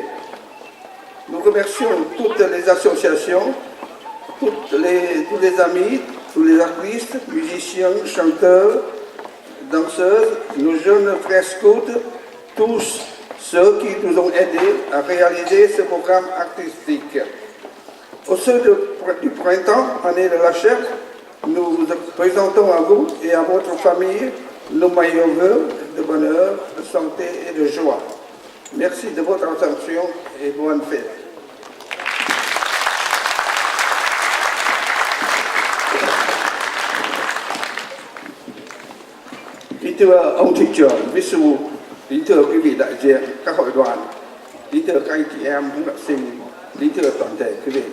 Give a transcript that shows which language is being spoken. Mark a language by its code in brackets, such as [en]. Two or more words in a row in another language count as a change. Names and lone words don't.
[fr] Nous remercions toutes les associations, tous les amis, tous les artistes, musiciens, chanteurs, danseuses, nos jeunes frères scouts, tous ceux qui nous ont aidés à réaliser ce programme artistique. Au sein du printemps, année de la chèvre, nous présentons à vous et à votre famille nos meilleurs vœux de bonheur, de santé et de joie. Merci de votre attention et bonne fête. [vi] Kính thưa ông thị trưởng Vissou, kính thưa quý vị đại diện các hội đoàn, kính thưa các anh chị em huấn luyện sinh, kính thưa toàn thể quý vị.